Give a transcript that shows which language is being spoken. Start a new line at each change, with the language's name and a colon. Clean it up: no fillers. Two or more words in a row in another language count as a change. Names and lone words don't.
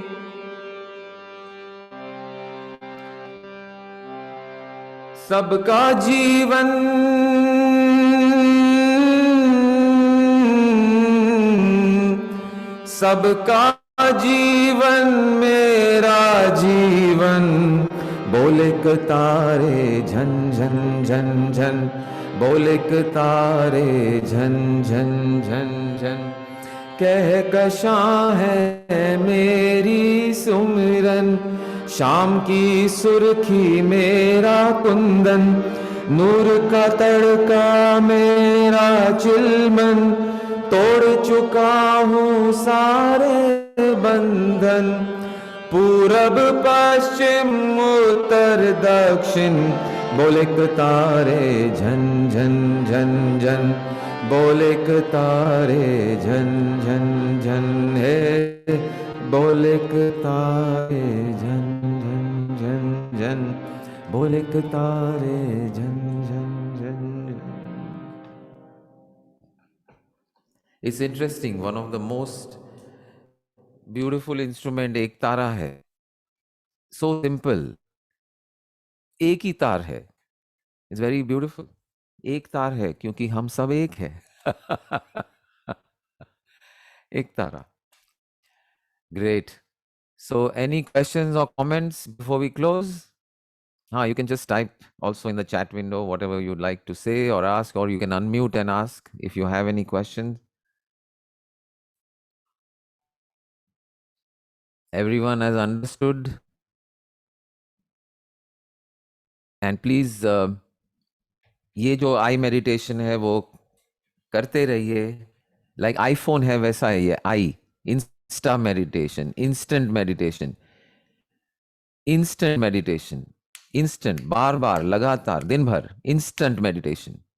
Hindi: सबका जीवन सबका जीवन मेरा जीवन, बोले क तारे झन झन झन झन, बोले क तारे झन झन झन झन, कह कशां है मेरी सुमिरन, शाम की सुर्खी मेरा कुंदन, नूर का तड़का मेरा चिलमन, तोड़ चुका हूँ सारे बंधन, पूरब पश्चिम उत्तर दक्षिण, बोले क तारे झन झन झन झन, बोले क तारे झन झन झन, हे बोले क तारे झन झन झन झन, बोले क तारे झन झन झन झन.
English: It's interesting, one of the most beautiful instrument
Hindi: एक तारा है.
English: So simple.
Hindi: एक ही तार है.
English: It's very beautiful.
Hindi: एक तार है क्योंकि हम सब एक है. एक तारा.
English: Great. So any questions or comments before we close? You can just type also in the chat window whatever you'd like to say or ask, or you can unmute and ask if you have any questions. Everyone has understood. And please
Hindi: ये जो
English: I meditation
Hindi: है वो करते रहिए. लाइक आईफोन है वैसा है ये आई.
English: insta meditation, instant meditation, instant meditation, instant,
Hindi: बार बार लगातार दिन भर
English: instant meditation.